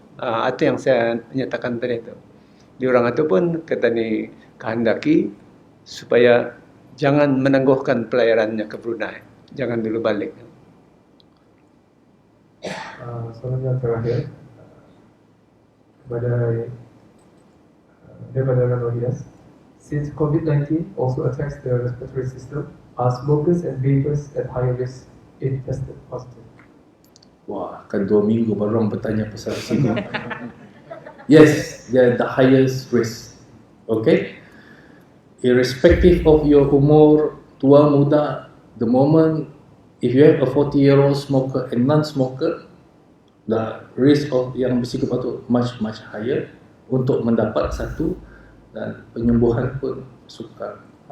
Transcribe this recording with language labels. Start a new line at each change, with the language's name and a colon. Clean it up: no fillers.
Malay: Itu yang saya nyatakan tadi tu. Diorang itu pun kata ni kehendaki supaya jangan menangguhkan pelayarannya ke Brunei. Jangan dulu balik. Soalan yang terakhir kepada daripada Ranohias.
English: Since COVID-19 also attacks the respiratory system, are smokers and vapers at higher risk if tested positive?
Malay: Wah, kan 2 minggu baru orang bertanya pasal sini.
English: Yes, they are the highest risk. Okay? Irrespective of your
Malay: umur, tua, muda,
English: the moment if you have a 40-year-old smoker and non-smoker, the risk of
Malay: yang bersikup itu
English: much higher
Malay: untuk mendapat satu dan penyembuhan pun sukar.